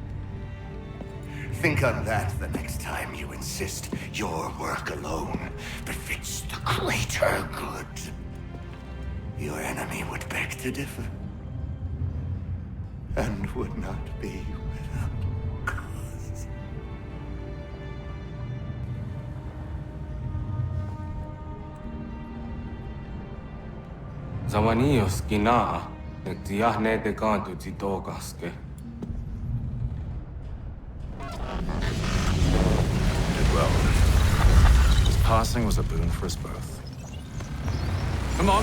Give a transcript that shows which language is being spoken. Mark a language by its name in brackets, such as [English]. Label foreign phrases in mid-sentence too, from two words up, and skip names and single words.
[English] Think on that the next time you insist your work alone befits the greater good. Your enemy would beg to differ, and would not be without cause. Zawanios kinaa, tiahne te kantu titokaske. Did well. It's part passing was a boon for us both. Come on.